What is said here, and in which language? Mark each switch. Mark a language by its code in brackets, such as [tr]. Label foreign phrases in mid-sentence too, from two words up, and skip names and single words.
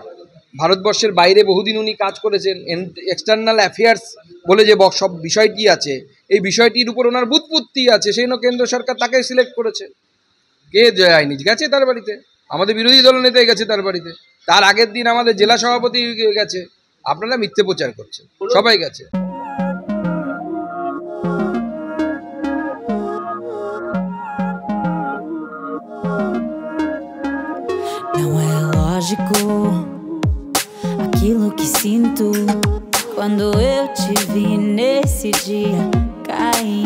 [bn] ভারতবর্ষের বাইরে বহুদিন উনি কাজ করেছেন। [en] external affairs [bn] বলে যে সব বিষয়টি আছে, এই বিষয়টির উপর ওনার বুৎপত্তি আছে, সেই জন্য কেন্দ্র সরকার তাকে সিলেক্ট করেছে। কে যায়নি? গেছে তার বাড়িতে, আমাদের বিরোধী দল নেতা গেছে তার বাড়িতে, তার আগের দিন আমাদের জেলা সভাপতি গেছে। আপনারা মিথ্যে প্রচার করছেন, সবাই গেছে। [pt] Não é lógico aquilo que sinto quando eu te vi nesse dia cair.